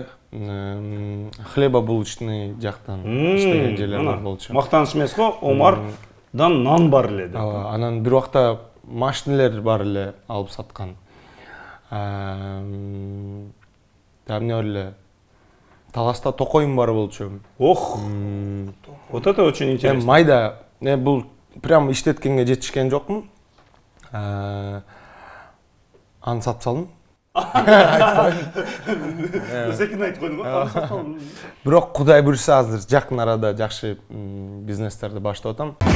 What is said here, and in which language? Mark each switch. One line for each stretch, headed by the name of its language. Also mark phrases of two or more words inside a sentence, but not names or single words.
Kyrgyz: Хлебобулочный жактан иштеген жерлер бар болчу. Мактаныч эмес го, Омардан нан бар эле деп. Анан бир убакта машинелер бар эле алып саткан. Эмне бар эле? Таласта токоюм бар болчу. Ох.
Russian: Вот это очень интересно.
Kyrgyz: Майда, бул прям иштеткенге жетишкен жокмун. Аны сатып салдым. Секин айтып койдуң го. Бирок Кудай буйруса азыр жакын арада жакшы бизнестерди баштап атам.